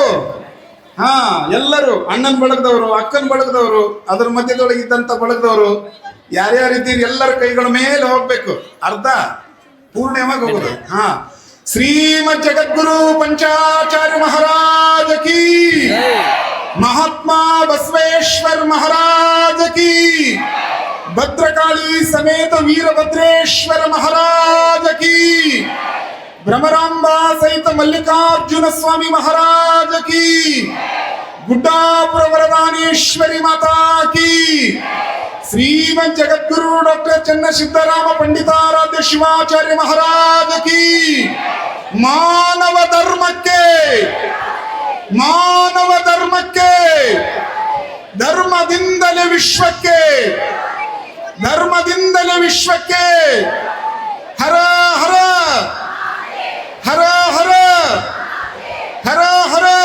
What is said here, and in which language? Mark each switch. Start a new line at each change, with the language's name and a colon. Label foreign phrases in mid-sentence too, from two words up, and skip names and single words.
Kannada: ಹಾ, ಎಲ್ಲರೂ ಅಣ್ಣನ ಬಳಗದವರು, ಅಕ್ಕನ ಬಳಗದವರು, ಅದ್ರ ಮಧ್ಯದೊಳಗೆ ಇದ್ದಂತ ಬಳಗದವರು ಯಾರ್ಯಾರಿದ್ದೀರಿ ಎಲ್ಲರ ಕೈಗಳ ಮೇಲೆ ಹೋಗ್ಬೇಕು. ಅರ್ಧ ಪೂರ್ಣವಾಗಿ ಹೋಗುದು.
Hindi: हा, श्रीमद् जगद्गुरु पंचाचार्य महाराज की. महात्मा बसवेश्वर महाराज की. भद्रकाली समेत वीरभद्रेश्वर महाराज की. भ्रमरांबा सहित मल्लिकार्जुन स्वामी महाराज की. गुड्डापुर वरदानेश्वरी माता की. श्रीमद जगद्गुरु डॉक्टर चन्न सिद्धराम पंडिताराध्य शिवाचार्य महाराज की.
Kannada: मानव ಧರ್ಮಕ್ಕೆ ಧರ್ಮದಿಂದಲೇ ವಿಶ್ವಕ್ಕೆ ಹರ ಹರ ಹರ ಹರ ಹರ ಹರ.